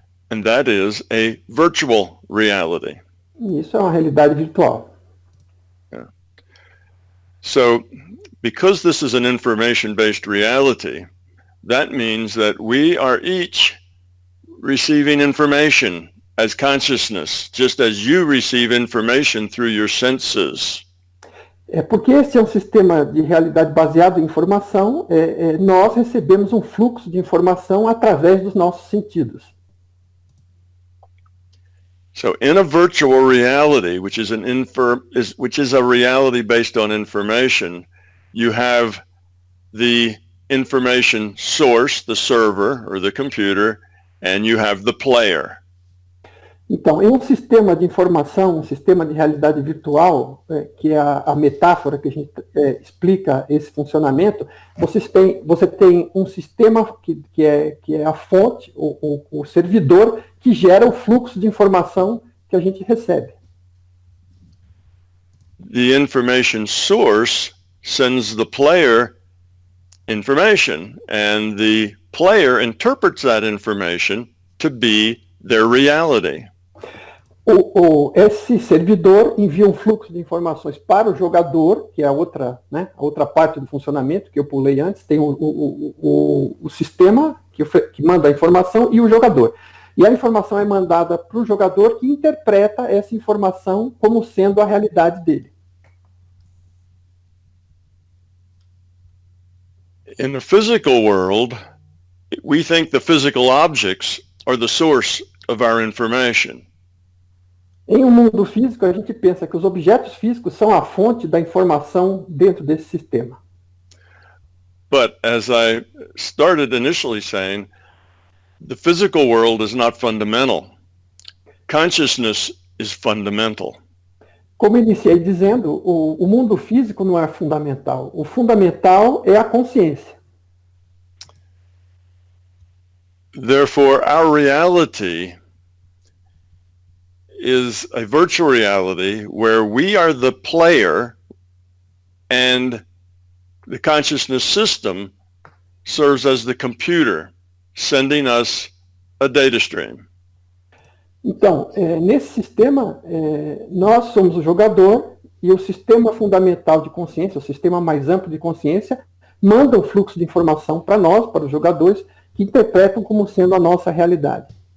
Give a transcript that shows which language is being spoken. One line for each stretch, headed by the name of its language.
English: And that is a virtual reality.
Portuguese: E isso é uma realidade virtual.
English: Yeah. So, because this is an information-based reality, that means that we are each receiving information as consciousness, just as you receive information through your senses.
Portuguese: Porque esse é um sistema de realidade baseado em informação, nós recebemos um fluxo de informação através dos nossos sentidos.
English: So in a virtual reality, which is a reality based on information, you have the information source, the server or the computer, and you have the player.
Portuguese: Então, em um sistema de informação, um sistema de realidade virtual, que é a metáfora que a gente explica esse funcionamento, você tem um sistema que é a fonte, o servidor, que gera o fluxo de informação que a gente recebe.
English: The information source sends the player information, and the player interprets that information to be their reality.
Portuguese: Esse servidor envia um fluxo de informações para o jogador, que é a outra parte do funcionamento que eu pulei antes. Tem o sistema que manda a informação e o jogador. E a informação é mandada para o jogador, que interpreta essa informação como sendo a realidade dele.
English: In the physical world, we think the physical objects are the source of our information.
Portuguese: Em um mundo físico, a gente pensa que os objetos físicos são a fonte da informação dentro desse sistema.
English: But as I started initially saying, the physical world is not fundamental. Consciousness is fundamental.
Portuguese: Como iniciei dizendo, o mundo físico não é fundamental. O fundamental é a consciência.
English: Therefore, our reality is a virtual reality where we are the player and the consciousness system serves as the computer, sending us a data stream.
Portuguese: Então, nesse sistema, nós somos o jogador e o sistema fundamental de consciência, o sistema mais amplo de consciência, manda um fluxo de informação para nós, para os jogadores, que interpretam como sendo a nossa realidade.